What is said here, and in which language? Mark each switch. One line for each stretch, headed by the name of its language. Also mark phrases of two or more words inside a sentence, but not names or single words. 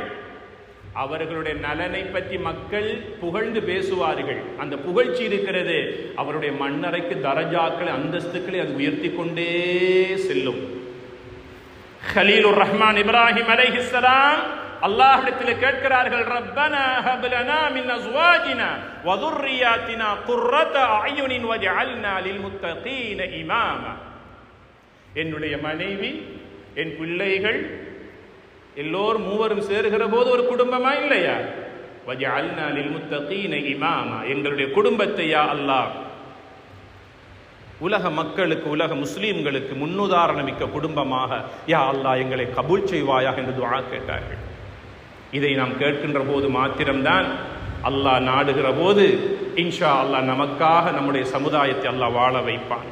Tamil: அவர்களுடைய நலனை பற்றி மக்கள் புகழ்ந்து பேசுவார்கள். அந்த புகழ்ச்சி இருக்கிறது, அவருடைய மண்ணறைக்கு தரஜாக்களை, அந்தஸ்துக்களை அது உயர்த்தி கொண்டே செல்லும்.
Arabic: கலீலுர் ரஹ்மான் இப்ராஹிம் அலைஹிஸ்ஸலாம்
Tamil: அல்லாஹ்விடத்தில் கேட்கிறார்கள்,
Arabic: ربنا هب لنا من أزواجنا و ذُرِّيَّاتِنَا قُرَّةَ أَعْيُنٍ وَاجْعَلْنَا لِلْمُتَّقِينَ إِمَامًا.
Tamil: என்னுடைய மனைவி, என் பிள்ளைகள் எல்லோரும் மூவரும் சேருகிற போது ஒரு குடும்பமா இல்லையா?
Arabic: وَاجْعَلْنَا لِلْمُتَّقِينَ إِمَامًا.
Tamil: எங்களுடைய குடும்பத்தை
Arabic: يا الله
Tamil: உலக மக்களுக்கு, உலக முஸ்லீம்களுக்கு முன்னுதாரணமிக்க குடும்பமாக
Arabic: يا الله
Tamil: எங்களை கபூல் செய்வாயாக என்று துஆ கேட்டார்கள். இதை நாம் கேட்கின்ற போது மாத்திரம்தான் அல்லாஹ் நாடுகிற போது
Arabic: إن شاء الله
Tamil: நமக்காக நம்முடைய சமுதாயத்தை அல்லாஹ் வாழ வைப்பான்.